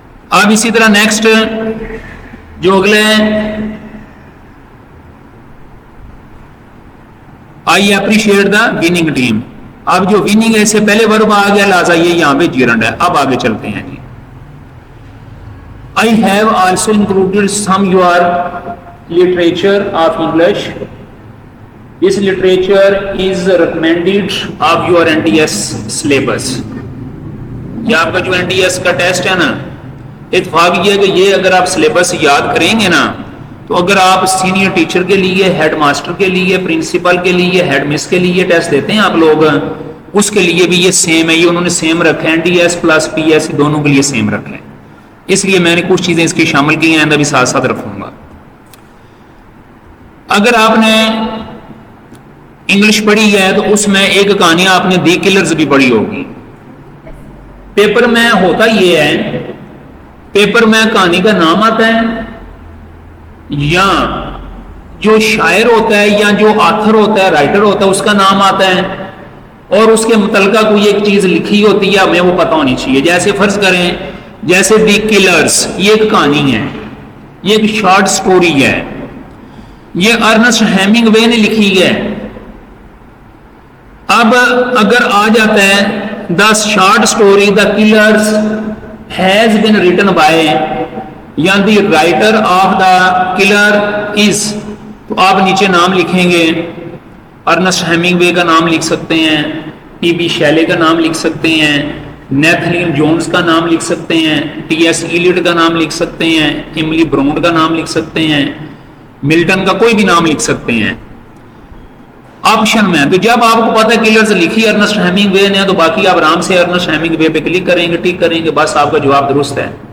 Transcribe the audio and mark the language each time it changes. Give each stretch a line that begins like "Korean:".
Urdu: اب اسی طرح نیکسٹ جو اگلے ہیں،
English: I appreciate the winning team.
Urdu: اب جو وننگ ہے اس سے پہلے ورب آ گیا، لہٰذا یہ یہاں پہ جیرنٹ ہے. اب آگے چلتے ہیں جی.
English: I have also included some your literature of English. This literature is recommended of your NTS syllabus.
Urdu: یہ آپ کا جو NTS کا ٹیسٹ ہے نا، اتفاق یہ ہے کہ یہ اگر آپ سلیبس یاد کریں گے نا، تو اگر آپ سینئر ٹیچر کے لیے، ہیڈ ماسٹر کے لیے، پرنسپل کے لیے، ہیڈ مس کے لیے ٹیسٹ دیتے ہیں آپ لوگ، اس کے لیے بھی یہ سیم ہے. یہ انہوں نے سیم رکھا ہے، NTS پلس PS دونوں کے لیے سیم رکھا ہے. اس لیے میں نے کچھ چیزیں اس کی شامل کی ہیں، ابھی ساتھ ساتھ رکھوں گا. اگر آپ نے انگلش پڑھی ہے تو اس میں ایک کہانی آپ نے دی کلرز بھی پڑھی ہوگی. پیپر میں ہوتا یہ ہے، پیپر میں کہانی کا نام آتا ہے، یا جو شاعر ہوتا ہے یا جو آتھر ہوتا ہے، رائٹر ہوتا ہے، اس کا نام آتا ہے، اور اس کے متعلقہ کوئی ایک چیز لکھی ہوتی ہے، ہمیں وہ پتہ ہونی چاہیے. جیسے فرض کریں، جیسے دی کلرز، یہ ایک کہانی ہے، یہ ایک شارٹ سٹوری ہے، یہ ارنسٹ ہیمنگ وے نے لکھی ہے. اب اگر آ جاتا ہے
English: the short story the colours has been written by, یا the writer of the colour is,
Urdu: تو آپ نیچے نام لکھیں گے. ارنسٹ ہیمنگ وے کا نام لکھ سکتے ہیں، TB شیلے کا نام لکھ سکتے ہیں، نیتھنیل جونز کا نام لکھ سکتے ہیں، TS ایلیٹ کا نام لکھ سکتے ہیں، ایملی براؤن کا نام لکھ سکتے ہیں، ملٹن کا کوئی بھی نام لکھ سکتے ہیں آپشن میں. تو جب آپ کو پتا ہے کلرز لکھی ارنسٹ ہیمنگ وے نے، تو باقی آپ آرام سے ارنسٹ ہیمنگ وے پہ کلک کریں گے، ٹک کریں گے، بس آپ کا جواب درست ہے.